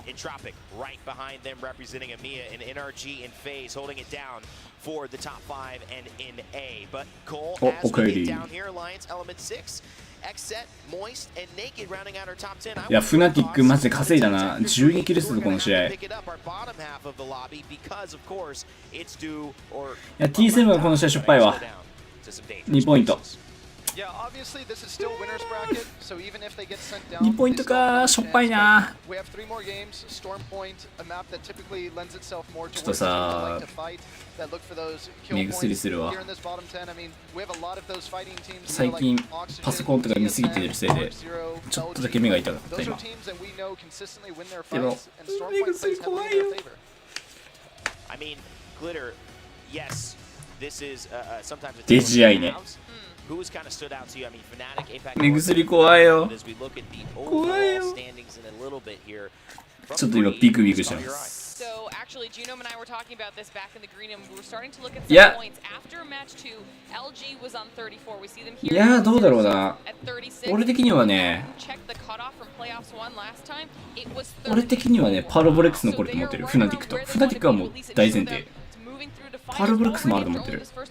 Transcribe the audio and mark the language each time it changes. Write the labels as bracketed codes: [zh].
[en] Tropic right behind them, representing EMEA, and NRG in phase, holding it down for the top 5 and in A. But Cole, as we get down here, Alliance Element 6. Xset, Moist, and Naked rounding out our top 10. [ja] いや、フナティックマジで稼いだな。12キル数この試合。いや、T7 はこの試合しょっぱいわ。 2ポイント。 [en] Yeah, obviously this is still winners bracket, so even if they get sent down, [ja] 2ポイントか、しょっぱいな。 [en] We have 3 more games. Storm Point, a map that typically lends itself more to teams that like to fight, that look for those kill points. Here in this bottom 10, I mean, we have a lot of those fighting teams. [ja] 最近パソコンとか見すぎてるせいでちょっとだけ目が痛かった今。でも目薬怖いよ。 [en] I mean, Glitter, yes, this is sometimes a [ja] DGI ね。 [en] Who's kind of stood out to you? I mean, Fnatic, APAC, [ja] 目薬怖いよ。 [en] as we look at the overall standings in a little bit here. [ja] ちょっと今ビクビクしてます。 [en] So actually, Genome and I were talking about this back in the green room. We were starting to look at some points after match 2. LG was on 34. We see them い here [ja] やどうだろうな。 [en] at 36. [ja] 俺的にはね。 [en] Check the cutoff from playoffs 1 last time. It was [ja] 俺的にはね、パロボレックス残ると思ってる。フナティックと。フナティックはもう大前提。パロボレックスもあると思ってる。